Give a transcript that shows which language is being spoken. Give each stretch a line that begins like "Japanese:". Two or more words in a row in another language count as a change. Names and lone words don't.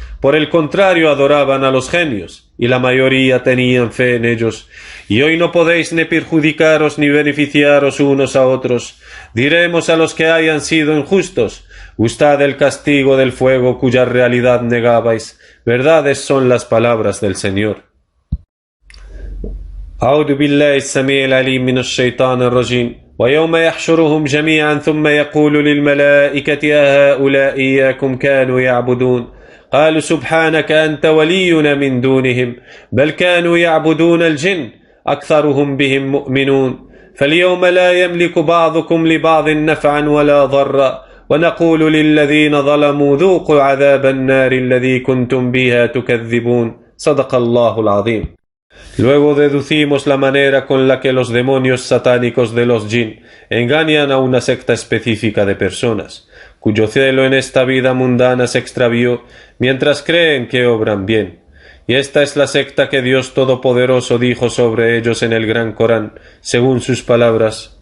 Spanish: Por el contrario, adoraban a los genios, y la mayoría tenían fe en ellos. Y hoy no podéis ni perjudicaros ni beneficiaros unos a otros. Diremos a los que hayan sido injustos, «Gustad el castigo del fuego cuya realidad negabais». Verdades son las palabras del Señor.
Arabic: أعوذ بالله السميع العليم من الشيطان الرجيم ويوم يحشرهم جميعا ثم يقول للملائكة أهؤلاء إياكم كانوا يعبدون قالوا سبحانك أنت ولينا من دونهم بل كانوا يعبدون الجن أكثرهم بهم مؤمنون فاليوم لا يملك بعضكم لبعض نفعا ولا ضرا ونقول للذين ظلموا ذوقوا عذاب النار الذي كنتم بها تكذبون صدق الله العظيم.
Spanish: Luego deducimos la manera con la que los demonios satánicos de los jinn engañan a una secta específica de personas, cuyo celo en esta vida mundana se extravió mientras creen que obran bien. Y esta es la secta que Dios Todopoderoso dijo sobre ellos en el Gran Corán, según sus palabras.